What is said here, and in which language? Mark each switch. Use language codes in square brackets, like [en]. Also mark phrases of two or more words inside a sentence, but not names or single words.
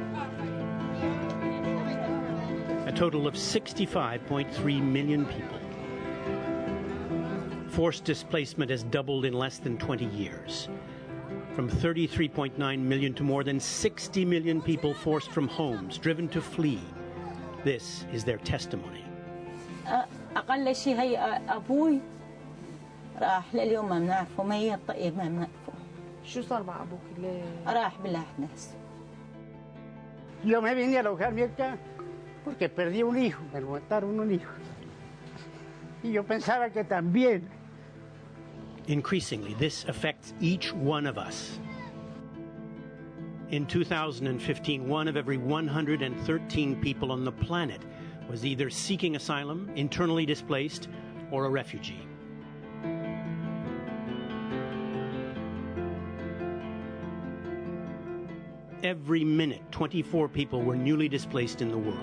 [en] A total of 65.3 million people. Forced displacement has doubled in less than 20 years. From 33.9 million to more than 60 million people forced from homes, driven to flee. This is their testimony. [ar] أقل شيء هي أبوي راح لليوم ما بنعرفه ما هي الطقية ما بنعرفه. شو صار مع أبوك ليه؟ راح بالأحداث. [es] Yo me vine a alojarme acá porque perdí un hijo, me mataron un hijo. Y yo pensaba que también. [en] Increasingly, this affects each one of us. In 2015, one of every 113 people on the planet was either seeking asylum, internally displaced, or a refugee. Every minute, 24 people were newly displaced in the world.